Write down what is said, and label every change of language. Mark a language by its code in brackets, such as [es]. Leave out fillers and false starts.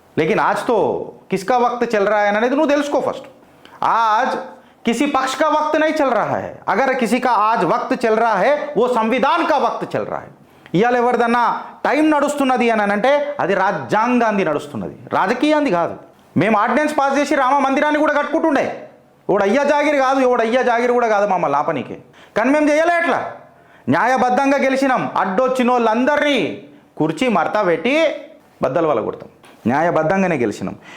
[hi] లేకిన్ ఆజ్తో కిస్కా వక్త్ చల్ రहा है [te] అనేది నువ్వు తెలుసుకో ఫస్ట్. [hi] आज किसी पक्ष का वक्त नहीं चल रहा है. अगर किसी का आज वक्त चल रहा है वो संविधान का वक्त चल रहा है. [te] ఇవాళ ఎవరిదన్నా టైం నడుస్తున్నది అని అంటే అది రాజ్యాంగాంది నడుస్తున్నది, రాజకీయాంది కాదు. మేము ఆర్డినెన్స్ పాస్ చేసి రామ మందిరాన్ని కూడా కట్టుకుంటుండే. ఎవడు అయ్యా జాగిరి కాదు, ఎవడు అయ్యా జాగిరి కూడా కాదు మమ్మల్ని ఆపనీకి. కానీ మేము చేయలే ఎట్లా, న్యాయబద్ధంగా గెలిచినాం. అడ్డొచ్చిన వాళ్ళందరినీ కుర్చీ మర్తా పెట్టి బద్దలు వల్ల కొడతాం, న్యాయబద్ధంగానే గెలిచినాం.